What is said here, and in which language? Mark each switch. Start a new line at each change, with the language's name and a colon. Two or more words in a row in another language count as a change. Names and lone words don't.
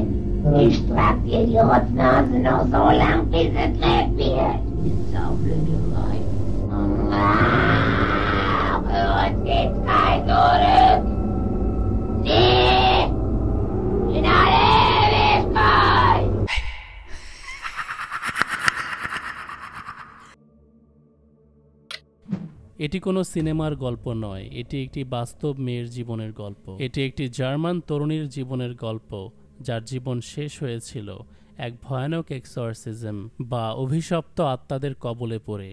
German: Ich trag dir die Rotznase noch so lang, bis es lebt wird. Die saublöde Weib. Für uns gibt's kein Zurück. Nie! In alle Ewigkeit!
Bangla: এটি কোনো সিনেমার গল্প নয়, এটি একটি বাস্তব মেয়ের জীবনের গল্প। এটি একটি জার্মান তরুণীর জীবনের গল্প, যার জীবন শেষ হয়েছিল এক ভয়ানক এক্সরসিজম বা অভিশপ্ত আত্মাদের কবলে পড়ে।